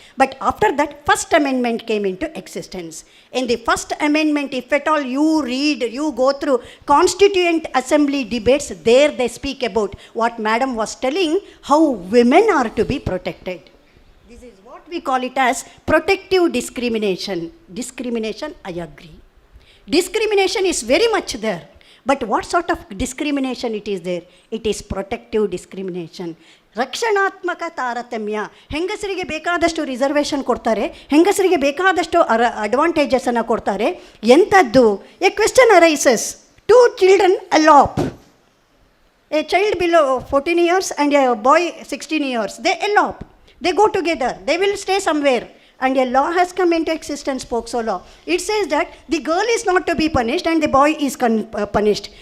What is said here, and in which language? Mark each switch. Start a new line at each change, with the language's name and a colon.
English: But after that, first amendment came into existence. In the first amendment, if at all you go through Constituent Assembly debates, there they speak about what madam was telling, how women are to be protected. This is what we call it as protective discrimination. Discrimination, I agree. Discrimination is very much there. But what sort of discrimination it is there? It is protective discrimination.
Kannada: ರಕ್ಷಣಾತ್ಮಕ ತಾರತಮ್ಯ. ಹೆಂಗಸರಿಗೆ ಬೇಕಾದಷ್ಟು reservation ಕೊಡ್ತಾರೆ, ಹೆಂಗಸರಿಗೆ ಬೇಕಾದಷ್ಟು ಅಡ್ವಾಂಟೇಜಸನ್ನು ಕೊಡ್ತಾರೆ. ಎಂಥದ್ದು?
English: A question arises, 2 children elope, a child below 14 years and a boy 16 years, they elope, they go together, they will stay somewhere. and a law has come into existence, POCSO law. It says that the girl is not to be punished and the boy is punished.